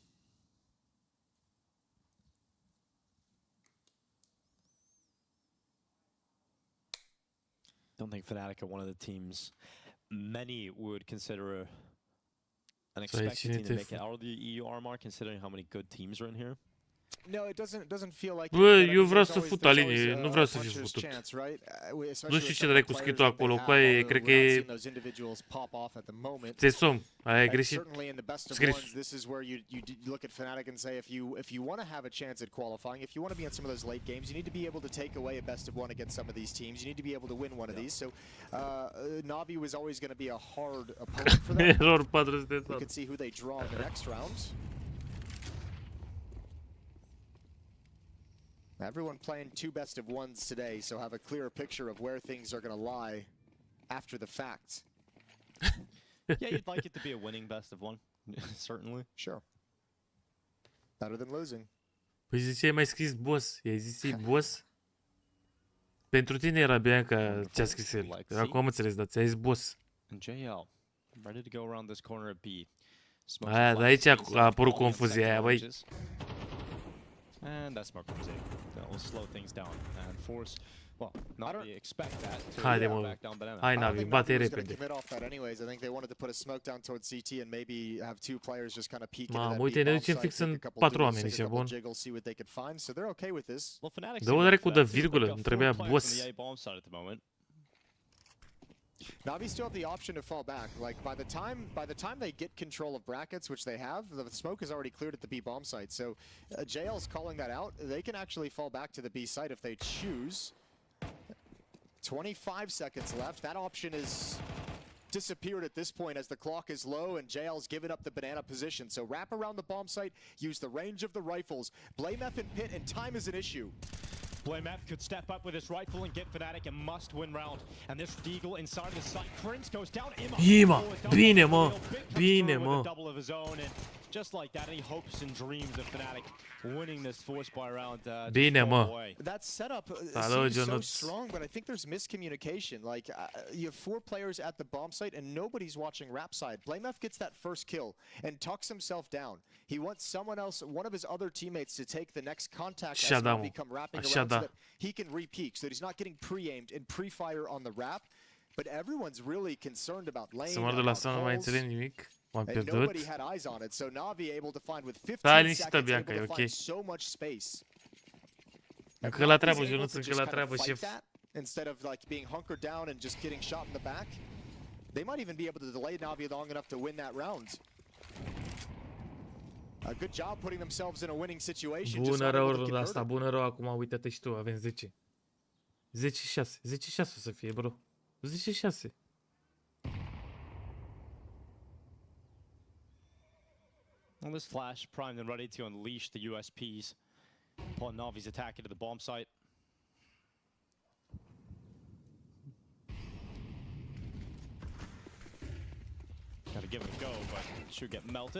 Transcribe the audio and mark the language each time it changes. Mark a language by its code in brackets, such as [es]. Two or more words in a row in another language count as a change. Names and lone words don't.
[en] Don't think FANATIC are one of the teams many would consider an expected team to make it out of the EU RMR, considering how many good teams are in here. No, it doesn't feel like. [ro] Bă, eu vreau să fut la linie, nu vreau să fiu futut. Nu știu ce dracu scritul acolo, coaie, cred că e... Ți-e somn, aia e greșit. Scris. [en] This is where you look at FANATIC and say if you want to have a chance at qualifying, if you want to be in some of those late games, you need to be able to take away a best of one against some of these teams. You need to be able to win one of these. So Navi was always going to be a hard opponent for them. Error 400. You can see who they draw in the next round. Everyone playing two best of ones today, so have a clearer picture of where things are going to lie after the fact. Yeah, you'd like it to be a winning best of one, certainly. Sure. Better than losing. [ro] Păi zice, ai mai scris boss. I-ai zis boss? Pentru tine era bine că ți-a scris el. Acum am înțeles, dar ți-ai zis boss. [en] And JL, ready to go around this corner at B. [ro] Aia, de aici a apărut confuzia aia, băi. [en] And that smoke comes in. That will slow things down and force. Well, not really expect that. [ro] Haide, mă. Hai, Navi, bate repede. [en] I think they wanted to put a smoke down towards CT and maybe have two players just kind of peek into that. [ro] Uite, ne ducem fix în 4 oameni, ce bun. [en] So they're okay with this. [ro] Dă-o dracu de virgulă, îmi trebuia boss. [en] Navi still have the option to fall back. Like by the time they get control of brackets, which they have, the smoke is already cleared at the B bomb site. So JL's calling that out. They can actually fall back to the B site if they choose. 25 seconds left. That option is disappeared at this point as the clock is low and JL's given up the banana position. So wrap around the bomb site, use the range of the rifles. Blame F and Pit, and time is an issue. Blame F could step up with his rifle and get FANATIC a must-win round. And this Deagle inside of the site. Prince goes down. Ima, [ro] bine, mă. Bine, mă. [en] Double of his own, and just like that, he hopes and dreams of FANATIC winning this force by round. [ro] Bine, mă. [en] That setup seems so strong, but I think there's miscommunication. Like you have 4 players at the bomb site and nobody's watching rap side. Blame F gets that first kill and tucks himself down. He wants someone else, one of his other teammates, to take the next contact as they become wrapping around so that he can re-peek, so that he's not getting pre-aimed and pre-fire on the wrap. But everyone's really concerned about lane, about calls, and nobody had eyes on it. So Navi able to find with 15 seconds, able to find so much space. [ro] Încă la treabă, Jonas, încă la treabă, șef. [en] Instead of like being hunkered down and just getting shot in the back, they might even be able to delay Navi long enough to win that round. A good job putting themselves in a winning situation. [ro] Bună rău runda asta, bună rău acum, uite-te și tu, avem 10. 10-6, 10-6 o să fie, bro. 10-6. [en] Well, this flash primed and ready to unleash the USPs upon Navi's attack into the bomb site. Gotta give it a go, but it should get melted.